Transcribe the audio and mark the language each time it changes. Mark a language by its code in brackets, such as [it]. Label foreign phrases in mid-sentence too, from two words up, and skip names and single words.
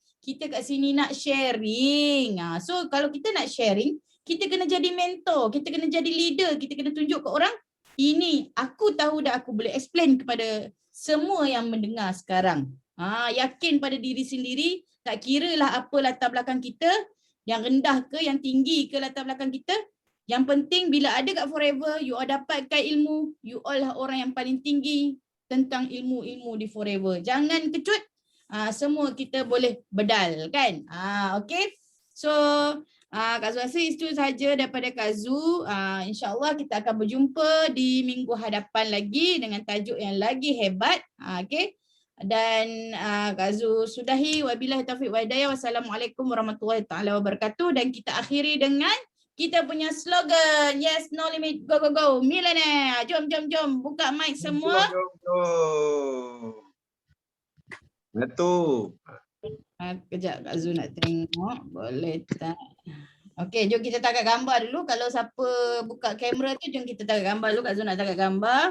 [ms] Kita kat sini nak sharing. So, kalau kita nak sharing, kita kena jadi mentor, kita kena jadi leader, kita kena tunjuk ke orang, ini aku tahu dah, aku boleh explain kepada semua yang mendengar sekarang. Yakin pada diri sendiri, tak kira lah apa latar belakang kita, yang rendah ke, yang tinggi ke latar belakang kita. Yang penting bila ada kat Forever, [en] you all [ms] dapatkan ilmu, [en] you all [ms] lah orang yang paling tinggi tentang ilmu-ilmu di Forever. Jangan kecut, semua kita boleh bedal kan. Okay, so Kak Zu rasa itu sahaja daripada Kak Zu. InsyaAllah kita akan berjumpa di minggu hadapan lagi dengan tajuk yang lagi hebat. Okay. Dan Kak Zu sudahi. [ar] وبالله التوفيق والهداية. والسلام عليكم ورحمة الله تعالى وبركاته. [ms] Dan kita akhiri dengan kita punya slogan. [en] Yes, no limit. Go, go, go. Millionaire. [ms] Jom. Buka mic semua. Jom. Betul. Kejap Kak Zu nak tengok. Boleh tak? Okey, jom kita tangkap gambar dulu. Kalau siapa buka kamera tu, jom kita tangkap gambar dulu. Kak Zu nak tangkap gambar.